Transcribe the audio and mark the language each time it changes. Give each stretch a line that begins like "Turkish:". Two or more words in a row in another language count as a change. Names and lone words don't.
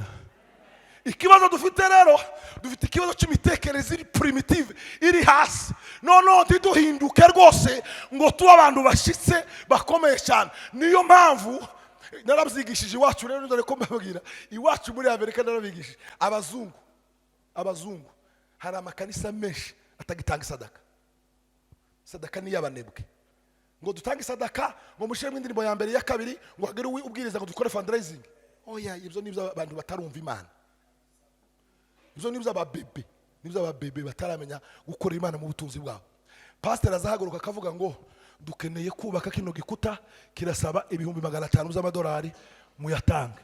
Kinyarwanda: Ikibazo dufite rero, dufite ikibazo cy'imitekerereze iri primitive, iri hasi. None ntiduhinduke rwose ngo tuba abantu bashitse bakomeye cyane. Niyo mpamvu narabyigishije iwacu rero, ndore ko mbabwira iwacu muri Amerika narabigishije abazungu hari amakanisa menshi atagitanga sadaka. Sadaka ni y'abanebwe. Ngo dutange sadaka ngo mushire indirimbo ya mbere ya kabiri ngo hagere ubwiriza ngo dukore fundraising. Oya, ibyo nibyo abantu batarumva Imana. Ibyo nibyo ababebe bataramenya gukora Imana mu butunzi bwabo. Pastor azahaguruka akavuga ngo dukeneye kubaka kino gikuta kirasaba ibihumbi 500 z'amadolari, muyatange.